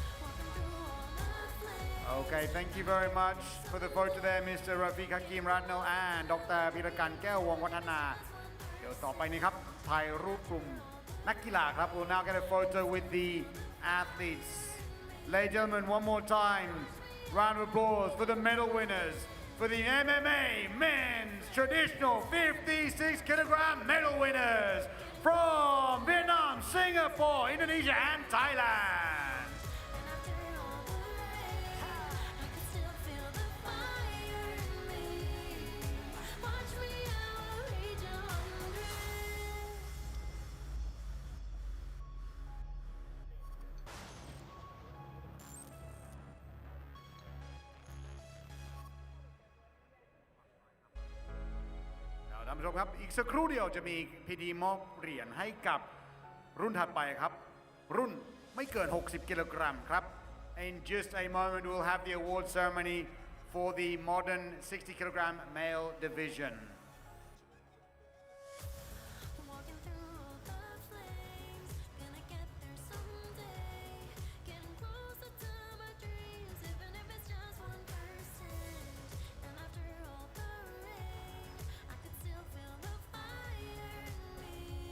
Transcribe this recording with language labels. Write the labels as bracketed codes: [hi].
[en] Walking through all the flames. Okay, thank you very much for the photo there, Mr. Rafiq Hakim Radno and Dr. [th] พิรกันแก้ววงวัฒนา เดี๋ยวต่อไปนี้ครับ ถ่ายรูปกลุ่มนักกีฬาครับ [en] We'll now get a photo with the athletes. Ladies and gentlemen, one more time, round of applause for the medal winners for the MMA men's traditional 56 kilogram medal winners from Vietnam, Singapore, Indonesia, and Thailand. And after all the rain, I could still feel the fire in me. Watch me out, I'll reach 100. [th] ท่านผู้ชมครับ อีกสักครู่เดียวจะมีพิธีมอบเหรียญให้กับรุ่นถัดไปครับ รุ่นไม่เกิน 60 กิโลกรัมครับ [en] In just a moment we'll have the award ceremony for the modern 60 kilogram male division. Walking through all the flames, gonna get there someday. Getting closer to my dreams, even if it's just 1%. And after all the rain, I could still feel the fire in me.